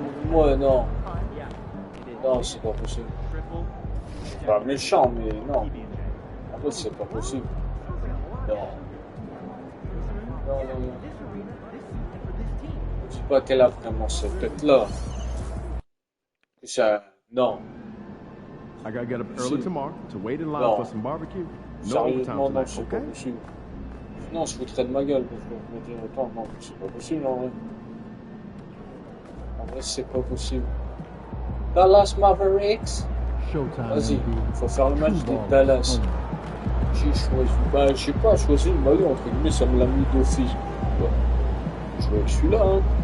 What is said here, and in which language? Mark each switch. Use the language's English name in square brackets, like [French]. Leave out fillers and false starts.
[French] Moi, non. Non, c'est pas possible. Je suis pas méchant, mais non. En fait, c'est pas possible. Non. Non. Je sais pas qu'elle a vraiment cette tête-là. Ça... Non. [English] I gotta get up early tomorrow to wait in line for some barbecue. No overtime tonight, [French] c'est pas possible. Non, je foutrais de ma gueule parce que je me dis autant, non, c'est pas possible en vrai. En vrai, c'est pas possible. Dallas Mavericks. Vas-y, il faut faire le match des Dallas. J'ai choisi, bah, je sais pas, choisi le maillot entre guillemets, ça me l'a mis d'office. Ouais. Je joue avec celui-là, hein.